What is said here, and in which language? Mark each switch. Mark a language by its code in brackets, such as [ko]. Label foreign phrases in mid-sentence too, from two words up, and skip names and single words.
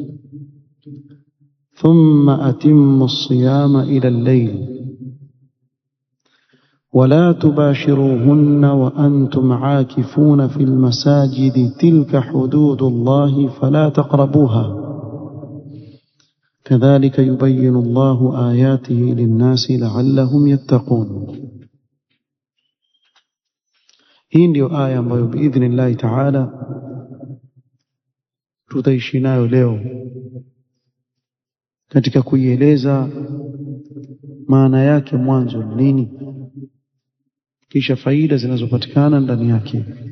[ar] ثم أتموا الصيام إلى الليل ولا تباشروهن وأنتم عاكفون في المساجد تلك حدود الله فلا تقربوها كذلك يبين الله آياته للناس لعلهم يتقون. [sw] hii ndio aya ambayo [ar] بإذن الله تعالى [sw] tutaishi nayo leo katika kuieleza maana yake mwanzo nini, kisha faida zinazopatikana ndani yake.